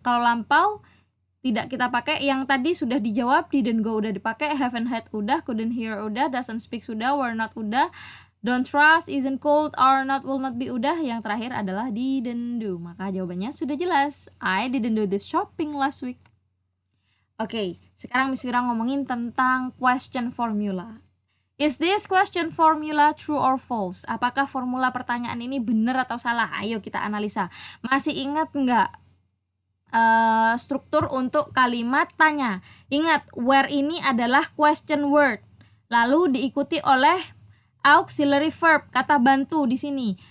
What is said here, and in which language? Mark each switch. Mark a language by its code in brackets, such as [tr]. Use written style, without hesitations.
[id] Kalau lampau tidak kita pakai, yang tadi sudah dijawab, didn't go udah dipakai, haven't had udah, couldn't hear udah, doesn't speak sudah, were not udah, Don't trust, isn't cold, are not, will not be udah. Yang terakhir adalah didn't do. Maka jawabannya sudah jelas. [en] I didn't do this shopping last week. [id] Oke, sekarang Miss Wira ngomongin tentang [en] question formula. Is this question formula true or false? [id] Apakah formula pertanyaan ini benar atau salah? Ayo kita analisa. Masih ingat nggak struktur untuk kalimat tanya? Ingat, where ini adalah question word. Lalu diikuti oleh auxiliary verb, kata bantu di sini.